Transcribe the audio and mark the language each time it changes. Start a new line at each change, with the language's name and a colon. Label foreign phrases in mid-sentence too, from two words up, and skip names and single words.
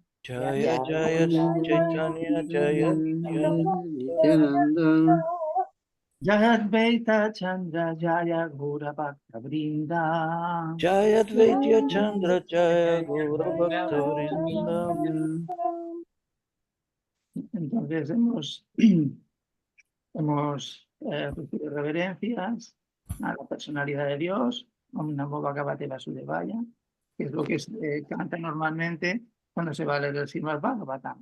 Sanskrit: Jaya Jaya Sri Chaitanya Jaya Nityananda. Jaya Advaita Chandra Jaya Gaura Bhakta Vrinda. Jaya Advaita Chandra Jaya Gaura Bhakta Vrinda.
Spanish: Entonces hemos recibido reverencias a la personalidad de Dios,
Sanskrit: Om Namo Bhagavate Vasudevaya,
Spanish: que es lo que se canta normalmente cuando se va a leer el Srimad Bhagavatam.